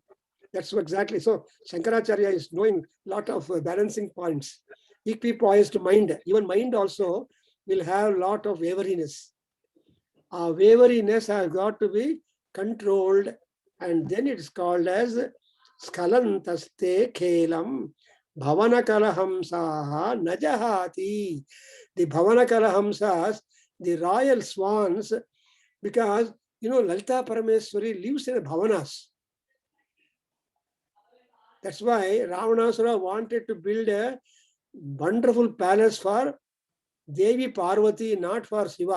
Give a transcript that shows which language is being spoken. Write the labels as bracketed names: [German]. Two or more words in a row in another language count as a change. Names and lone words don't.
[English] That's exactly. So Shankaracharya is knowing a lot of balancing points. Equipoised mind, even mind also will have a lot of wariness. Wariness has got to be controlled, and then it's called as [Sanskrit] skalantaste khelam bhavana kalahamsaha najahati. The bhavana kalahamsas, [English] the royal swans, because Lalita Parameswari lives in the bhavanas. That's why Ravanasura wanted to build a wonderful palace for Devi Parvati, not for Shiva.